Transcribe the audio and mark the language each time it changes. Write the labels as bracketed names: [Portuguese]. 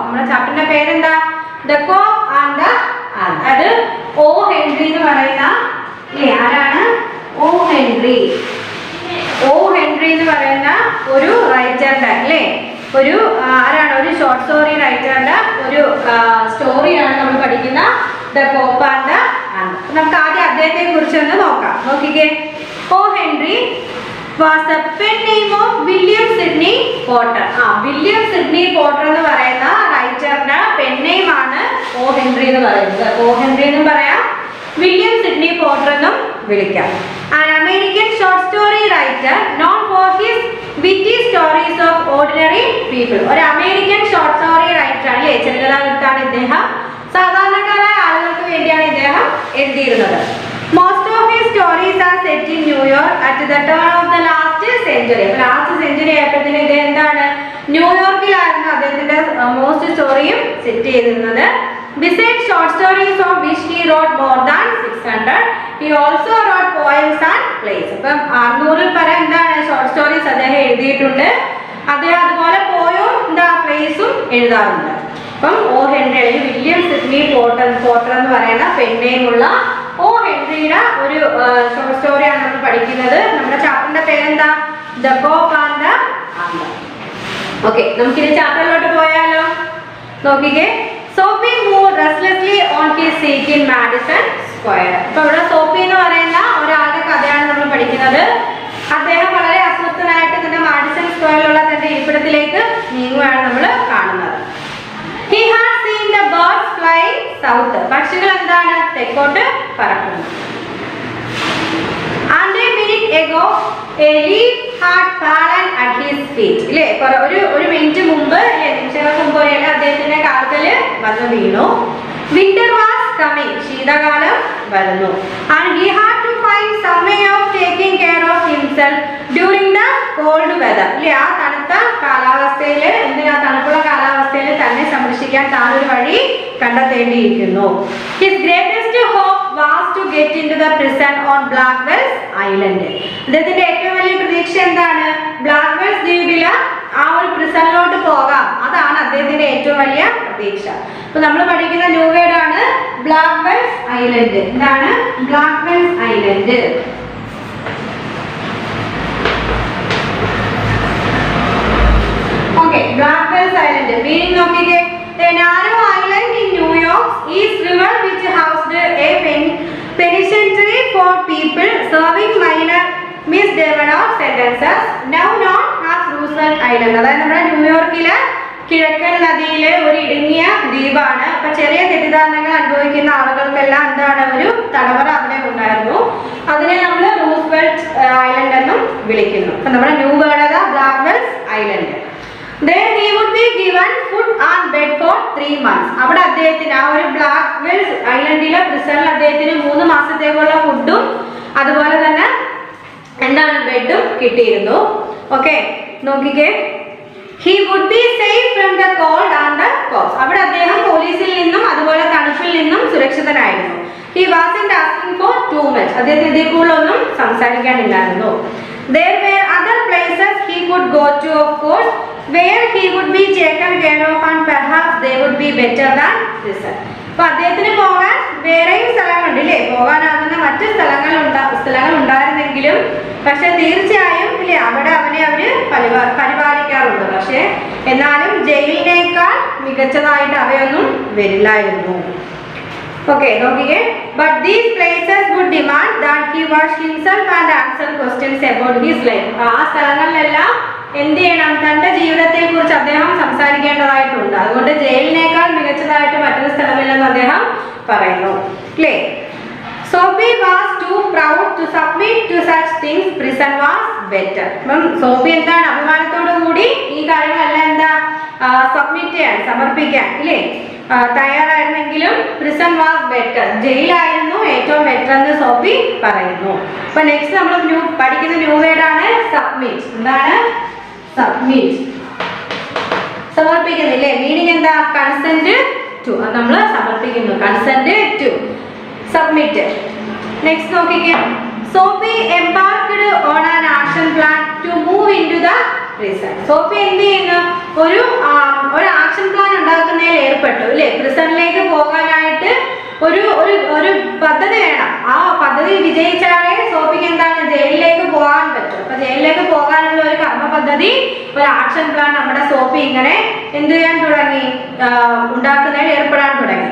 [Malayalam] നമ്മുടെ ചാപ്റ്ററിന്റെ പേരെന്താ, the coke and the. അത് ഓ ഹെൻറി എന്ന് പറയുന്ന ആരാണ്, ഓ ഹെൻറി. ഓ ഹെൻറി എന്ന് പറയുന്ന ഒരു റൈറ്ററിന്റെ അല്ലേ, ഒരു ആരാണ്, ഒരു ഷോർട്ട് സ്റ്റോറി റൈറ്ററിന്റെ ഒരു സ്റ്റോറിയാണ് നമ്മൾ പഠിക്കുന്ന the coke and the and. നമുക്ക് ആദ്യം അദ്ദേഹത്തെ കുറിച്ച് ഒന്ന് നോക്കാം. നോക്കിക്കേ. [English] O Henry was the pen name of William Sidney Potter. [Malayalam] William Sydney Potter എന്ന് പറയുന്ന റൈറ്ററിന്റെ പെൻ നെയിം ആണ് ഓ ഹെൻറി എന്ന് പറയുന്നത്. ഓ ഹെൻറി എന്നും പറയാം, വില്യം സിഡ്നി പോട്ടർ എന്നും വിളിക്കാം. [English] An American short story writer known for his witty stories of ordinary people. [Malayalam] ഒരു അമേരിക്കൻ ഷോർട്ട് സ്റ്റോറി റൈറ്റർ ആണ്, ചെറുകഥാകൃത്താണ് ഇദ്ദേഹം. സാധാരണക്കാരായ ആളുകൾക്ക് വേണ്ടിയാണ് ഇദ്ദേഹം എഴുതിയിരുന്നത്. [English] Most of his stories are set in New York at the turn of the last century. [Malayalam] Last century ആയപ്പോഴത്തേന് ഇത് എന്താണ്, ന്യൂയോർക്കിലായിരുന്നു അദ്ദേഹത്തിന്റെ മോസ്റ്റ് സ്റ്റോറിയും സെറ്റ് ചെയ്തിരുന്നത്. [English] Besides short stories of which he wrote more than 600, he also wrote poems and plays. [Malayalam] അപ്പം 600-ൽ പരം എന്താണ് short stories അദ്ദേഹം എഴുതിയിട്ടുണ്ട്. അദ്ദേഹം അതുപോലെ പോയും പ്ലേസും എഴുതാറുണ്ട്. അപ്പം ഓ ഹെൻറി അല്ലെങ്കിൽ വില്യം സിഡ്നി പോട്ടർ എന്ന് പറയുന്ന പെൻ നെയിമുള്ള ഓ ഹെൻറിയുടെ ഒരു ഷോർട്ട് സ്റ്റോറിയാണ് നമ്മൾ പഠിക്കുന്നത്. നമ്മുടെ ചാപ്റ്ററിന്റെ പേരെന്താ, the coke and the and. Okay, നമുക്കിനി ചാപ്റ്ററിലോട്ട് പോയാലോ. നോക്കിക്കേ. [English] Soapy move restlessly on his seat in Madison Square. [Malayalam] അപ്പൊ ഇവിടെ സോഫി എന്ന് പറയുന്ന ഒരാളുടെ കഥയാണ് നമ്മൾ പഠിക്കുന്നത്. അദ്ദേഹം വളരെ അസ്വസ്ഥനായിട്ട് തന്നെ മാഡിസൺ സ്ക്വയറിലുള്ള തന്റെ ഇരിപ്പിടത്തിലേക്ക് നീങ്ങുകയാണ് നമ്മൾ കാണുന്നത്. [English] He had seen the birds flying south. [Malayalam] പക്ഷികൾ എന്താണ് തെക്കോട്ട് പറക്കുന്നു. [English] And a minute ago a leaf had fallen at his feet. [Malayalam] ഇല്ലേ, ഒരു മിനിറ്റ് മുമ്പ് നിമിഷങ്ങൾക്ക് മുമ്പ് അദ്ദേഹത്തിന്റെ കാൽക്കല് വന്ന് വീണു. [English] Winter was coming. [Malayalam] ശീതകാലം വരുന്നു. [English] And he had to find some way of taking care of himself during the cold weather. [Malayalam] ഇല്ലേ, ആ തണുത്ത കാലാവസ്ഥയിൽ തണുപ്പുള്ള കാലാവസ്ഥയിൽ തന്നെ സംരക്ഷിക്കാൻ താൻ ഒരു വഴി കണ്ടെത്തേണ്ടിയിരിക്കുന്നു. [English] His greatest hope was to get into the prison on Blackwell's Island. [Malayalam] അദ്ദേഹത്തിന്റെ ഏറ്റവും വലിയ പ്രതീക്ഷ എന്താണ്, ബ്ലാക്ക്വെൽസ് ദ്വീപില് ആ ഒരു പ്രിസണിലോട്ട് പോകാം. അതാണ് അദ്ദേഹത്തിന്റെ ഏറ്റവും വലിയ പ്രതീക്ഷ. അപ്പൊ നമ്മൾ പഠിക്കുന്ന ന്യൂ വേർഡ് ആണ് ബ്ലാക്ക്വെൽസ് ഐലൻഡ്. എന്താണ് ബ്ലാക്ക്വെൽസ് island? [English] Okay, Blackwell's Island. Meaning [Malayalam] നോക്കിക്കേ, [English] a narrow island in New York East River which housed a penitentiary for people serving minor misdemeanor sentences, now known as Roosevelt Island. [Malayalam] അതായത് നമ്മുടെ ന്യൂയോർക്കിലെ കിഴക്കൻ നദിയിലെ ഒരു ഇടുങ്ങിയ ദ്വീപാണ്. അപ്പൊ ചെറിയ തെറ്റിദ്ധാരണകൾ അനുഭവിക്കുന്ന ആളുകൾക്കെല്ലാം എന്താണ്, ഒരു തടവറ അവിടെ ഉണ്ടായിരുന്നു. അതിനെ നമ്മൾ റൂസ്വെൽറ്റ് ഐലൻഡ് എന്നും വിളിക്കുന്നു. അപ്പൊ നമ്മുടെ new word ബ്ലാക്ക്വെൽസ് island. [English] There he would be given food and bed for 3 months. [Malayalam] അവിടെ അദ്ദേഹത്തിന് ആ ഒരു ബ്ലാക്ക്വെൽസ് ഐലൻഡിലെ പ്രിസണിൽ അദ്ദേഹത്തിന് 3 മാസത്തേക്കുള്ള ഫുഡും അതുപോലെ തന്നെ എന്താണ് ബെഡും കിട്ടിയിരുന്നു. ഓക്കെ, നോക്കിക്കേ, [English] he would be safe from the cold and the cops. [Malayalam] അവിടെ അദ്ദേഹം പോലീസിൽ നിന്നും അതുപോലെ തണുപ്പിൽ നിന്നും സുരക്ഷിതനായിരുന്നു. [English] He wasn't asking for too much. [Malayalam] അദ്ദേഹത്തിന് ഇതിൽ കൂടുതലൊന്നും സംസാരിക്കാനില്ലായിരുന്നു. [English] There were other places he could go to, of course, where he would be taken care of and perhaps they would be better than prison. [Malayalam] അപ്പൊ അദ്ദേഹത്തിന് പോകാൻ വേറെയും സ്ഥലങ്ങളുണ്ട് ഇല്ലേ, പോകാനാകുന്ന മറ്റ് സ്ഥലങ്ങൾ ഉണ്ടായിരുന്നെങ്കിലും പക്ഷെ തീർച്ചയായും ഇല്ലേ അവിടെ അവനെ അവര് പരിപാലിക്കാറുണ്ട്. പക്ഷെ എന്നാലും ജയിലിനേക്കാൾ മികച്ചതായിട്ട് അവയൊന്നും വരില്ലായിരുന്നു. ഓക്കെ, നോക്കിക്കേ, [English] but these places would demand that he wash himself and answer questions about his life. [Malayalam] ആ സ്ഥലങ്ങളിലെല്ലാം എന്ത് ചെയ്യണം, തന്റെ ജീവിതത്തെ കുറിച്ച് അദ്ദേഹം സംസാരിക്കേണ്ടതായിട്ടുണ്ട്. അതുകൊണ്ട് ജയിലിനേക്കാൾ മികച്ചതായിട്ട് മറ്റൊരു സ്ഥലമില്ലെന്ന് അദ്ദേഹം പറയുന്നു. അല്ലേ? [English] Sophie was too proud to submit to such things. Prison was better. [Malayalam] അപ്പം സോഫി എന്താണ്, അഭിമാനത്തോടു കൂടി ഈ കാര്യങ്ങളെല്ലാം എന്താ സബ്മിറ്റ് ചെയ്യാൻ, സമർപ്പിക്കാൻ ഇല്ലേ തയ്യാറായിരുന്നെങ്കിലും [English] prison was better, [Malayalam] ജയിലായിരുന്നു ഏറ്റവും ബെറ്റർ എന്ന് സോഫി പറയുന്നു. അപ്പൊ നെക്സ്റ്റ് നമ്മൾ പഠിക്കുന്ന ന്യൂ വേർഡ് ആണ് സബ്മിറ്റ്. എന്താണ് സബ്മിറ്റ്? സമർപ്പിക്കുന്നില്ലേ? മീനിങ് എന്താ? [English] Consent to. [Malayalam] അത് നമ്മൾ സമർപ്പിക്കുന്നു, കൺസെന്റ് ടു, സബ്മിറ്റ്. നെക്സ്റ്റ് നോക്കിക്കേ, [English] Soapy embarked on an action plan to move into the prison. [Malayalam] Sophy എന്ത് ചെയ്യുന്നു, ഒരു ആക്ഷൻ പ്ലാൻ ഉണ്ടാക്കുന്നതിൽ ഏർപ്പെട്ടു അല്ലേ. പ്രിസണിലേക്ക് പോകാനായിട്ട് ഒരു പദ്ധതി വേണം. ആ പദ്ധതി വിജയിച്ചാലേ സോഫിക്ക് എന്താണ് ജയിലിലേക്ക് പോകാൻ പറ്റും. അപ്പൊ ജയിലിലേക്ക് പോകാനുള്ള ഒരു കർമ്മ പദ്ധതി, ഒരു ആക്ഷൻ പ്ലാൻ നമ്മുടെ സോഫി ഇങ്ങനെ എന്ത് ചെയ്യാൻ തുടങ്ങി, ഉണ്ടാക്കുന്നതിൽ ഏർപ്പെടാൻ തുടങ്ങി.